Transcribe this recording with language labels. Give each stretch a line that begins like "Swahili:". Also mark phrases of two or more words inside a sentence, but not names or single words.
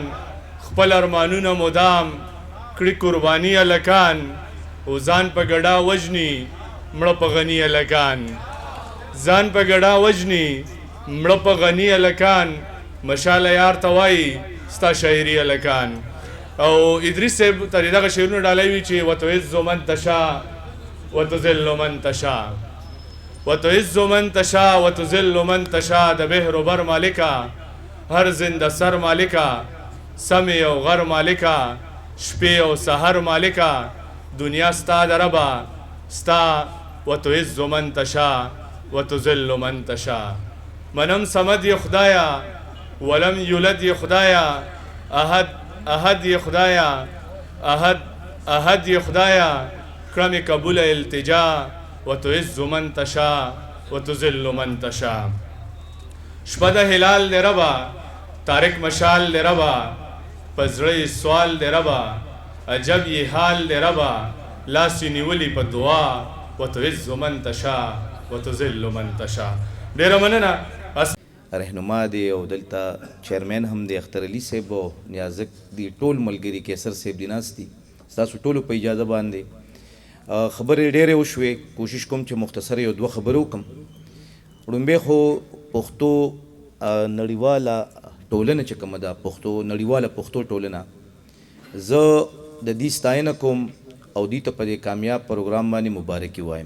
Pashto: خپل ارمانونه مدام کړي قرباني هلکان، او ځان په ګډا وژني مړه په غني هلکان. ځان په ګډا وژني مړه په غني هلکان. مشاله یار ته وایي ستا شاعري هلکان. او ادریس صاحب ته دغه شعرونه ډالۍ وي چې
Arabic: وتعز من تشاء وتذل من تشاء، وتعز من تشاء وتذل من تشاء.
Pashto: د بحر و بر مالکه، هر زنده سر مالکه، سمې او غر مالکه، شپې او سحر مالکه. دنیا ستا د ربه، ستا
Arabic: وتعز من تشاء وتذل من تشاء.
Pashto: منم صمد ی خدایا، ولم یولد ی خدایا، احد احد ی خدایا، احد احد ی خدایا. کرم قبول التجا،
Arabic: وتعز من تشاء وتذل من تشاء.
Pashto: شپه د هلال دی ربا، تارک مشال دی ربا، پزړی سوال دی ربا، عجب یې حال دی ربا. لاس یې نیولي په دعا،
Arabic: وتعز من تشاء وتذل من تشاء.
Pashto: ډېره مننه. رهنما دی او دلته چیرمن هم دی، اختر علي صاحب او نیازک دی، ټول ملګري کیسر صاحب دی ناست دي. ستاسو ټولو په اجازه باندې خبرې ډېرې وشوې. کوشش کوم چې مختصر یو دوه خبرې وکړم. وړومبی خو پښتو نړیواله ټولنه چې کومه ده، پښتو نړیواله پښتو ټولنه، زه د دې ستاینه کوم او دې ته په دې کامیاب پروګرام باندې مبارکي وایم.